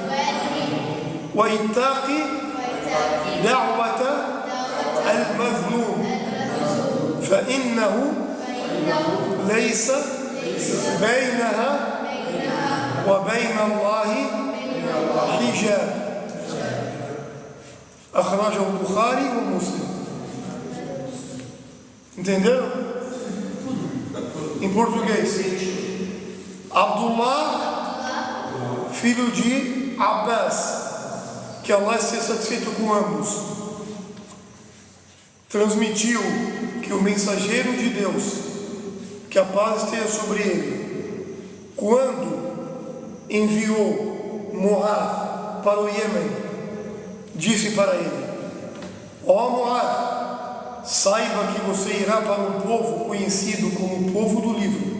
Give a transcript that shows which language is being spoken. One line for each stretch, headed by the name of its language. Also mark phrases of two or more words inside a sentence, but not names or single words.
Arabic: وإتق دعوة المظلوم فإنه ليس بينها وبين الله حجاب أخرجه البخاري ومسلم.
Portuguese: Entenderam? Em português, Abdullah, filho de Abbas, que Allah seja satisfeito com ambos, transmitiu que o mensageiro de Deus, que a paz esteja sobre ele, quando enviou Muaz para o Iêmen, disse para ele: ó Muaz, saiba que você irá para um povo conhecido como o povo do livro.